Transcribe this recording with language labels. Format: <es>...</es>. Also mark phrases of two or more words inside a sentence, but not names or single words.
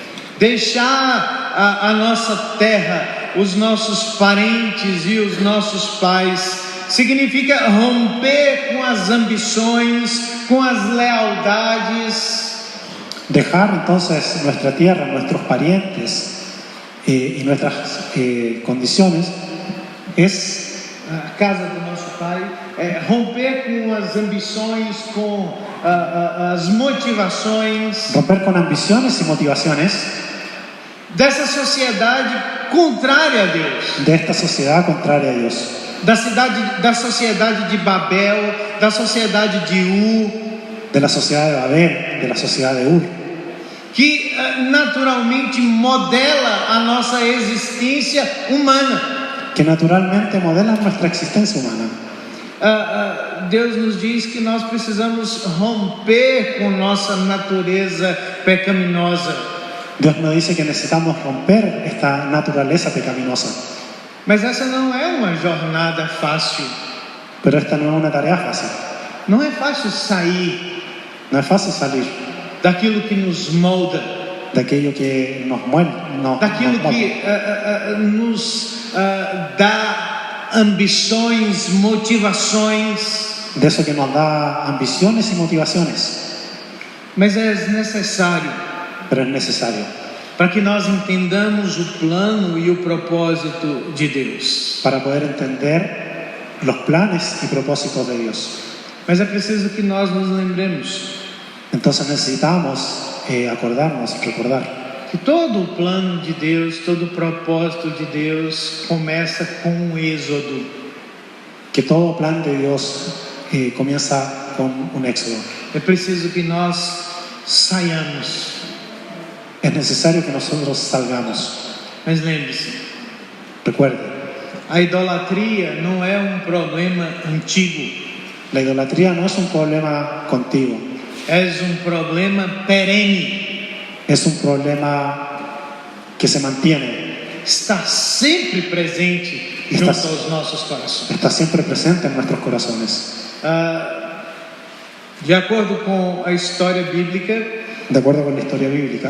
<pt>Deixar a nossa terra, os nossos parentes e os nossos pais, significa romper com as ambições, com as lealdades.</pt> <es>Dejar entonces nuestra tierra, nuestros parientes y nuestras condiciones es</es> <pt>A casa do nosso pai, romper com as ambições, com as motivações.</pt> <es>romper con ambiciones y motivaciones</es> <pt>dessa sociedade contrária a Deus,</pt> <es>de esta sociedad contraria a Dios,</es> <pt>da sociedade de Babel, da sociedade de Ur,</pt> <es>de la sociedad de Babel, de la sociedad de Ur,</es> <pt>que naturalmente modela a nossa existência humana.</pt> <es>que naturalmente modelan nuestra existencia humana.</es> <pt>Deus nos diz que nós precisamos romper com nossa natureza pecaminosa.</pt> <es>Dios nos dice que necesitamos romper esta naturaleza pecaminosa,</es> <pt>Mas essa não é uma jornada fácil.</pt> <es>pero esta no es una tarea fácil.</es> <pt>Não é fácil sair</pt> <es>No es fácil salir</es> <pt>daquilo que nos molda,</pt> <es>de aquello que nos mueve,</es> <pt>daquilo que nos dá ambições, motivações.</pt> <es>de eso que nos da ambiciones y motivaciones,</es> <pt>Mas é necessário</pt> <es>pero es necesario</es> <pt>para que nós entendamos o plano e o propósito de Deus.</pt> <es>para poder entender los planes y propósitos de Dios.</es> <pt>Mas é preciso que nós nos lembremos</pt> <es>Entonces necesitamos acordarnos, recordar</es> <pt>que todo o plano de Deus, todo o propósito de Deus começa com o êxodo.</pt> <es>que todo plan de Dios comienza con un éxodo.</es> <pt>É preciso que nós saiamos.</pt> <es>Es necesario que nosotros salgamos.</es> <pt>Mas lembre-se,</pt> <es>Recuerde,</es> <pt>a idolatria não é um problema antigo,</pt> <es>la idolatría no es un problema contigo,</es> <pt>é um problema perene.</pt> <es>es un problema que se mantiene,</es> <pt>Está sempre presente junto aos nossos corações.</pt> <es>está siempre presente en nuestros corazones.</es> <pt>De acordo com a história bíblica,</pt> <es>De acuerdo con la historia bíblica,</es>